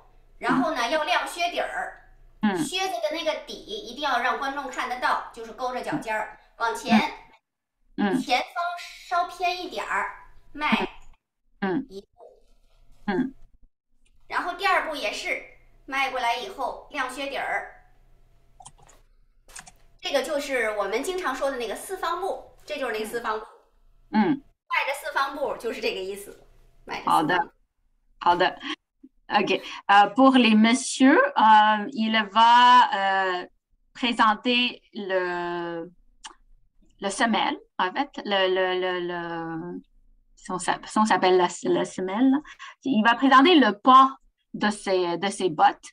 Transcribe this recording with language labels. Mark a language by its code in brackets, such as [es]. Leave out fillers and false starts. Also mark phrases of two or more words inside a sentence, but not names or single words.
[zh] 然后呢，要亮靴底儿，靴子的那个底一定要让观众看得到，就是勾着脚尖儿往前，前方稍偏一点儿，迈一步，然后第二步也是迈过来以后亮靴底儿，这个就是我们经常说的那个四方步，这就是那个四方步，迈着四方步就是这个意思，迈着四方步。好的。OK. [fr] Pour les messieurs, il va présenter le semelle, en fait. On s'appelle la semelle. Il va présenter le pas de ses bottes.